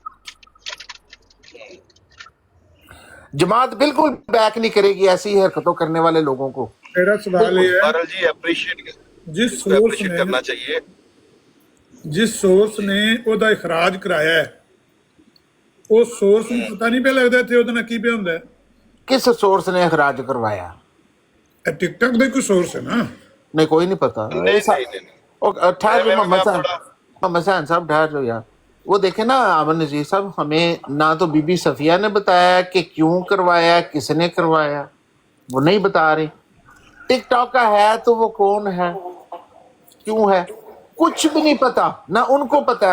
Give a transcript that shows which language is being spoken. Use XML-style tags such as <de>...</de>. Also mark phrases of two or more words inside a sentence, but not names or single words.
<ur>جماعت بالکل بیک نہیں کرے گی ایسی حرکتوں کرنے والے لوگوں کو. میرا سوال یہ ہے بہرحال جی جس اس کو سورس اپریشیٹ نے کرنا چاہیے. جس سورس نے</ur> <pa>ਉਹਦਾ</pa> <ur>اخراج کرایا ہے وہ سورس</ur> <pa>ਨੂੰ ਪਤਾ ਨਹੀਂ ਪਿਆ ਲੱਗਦਾ ਇੱਥੇ ਉਹਦੇ ਨਾਲ ਕੀ ਪਿਆ ਹੁੰਦਾ ਹੈ.</pa> <ur>کس سورس نے اخراج کروایا؟</ur> <pa>ਇਹ ਟਿਕਟੌਕ ਦਾ ਕੋਈ</pa> <ur>سورس ہے نا. نہیں کوئی نہیں پتا. نہیں ٹھہر جو میں تھوڑا محمد حسین صاحب ٹھہر جو یار. وہ دیکھیں نا عامر نذیر صاحب، ہمیں نہ تو بی بی صفیہ نے بتایا کہ کیوں کروایا، کس نے کروایا، وہ نہیں بتا رہے. ٹک ٹاک کا ہے تو وہ کون ہے، کیوں ہے، کچھ بھی نہیں پتا، نہ ان کو پتا ہے.</ur>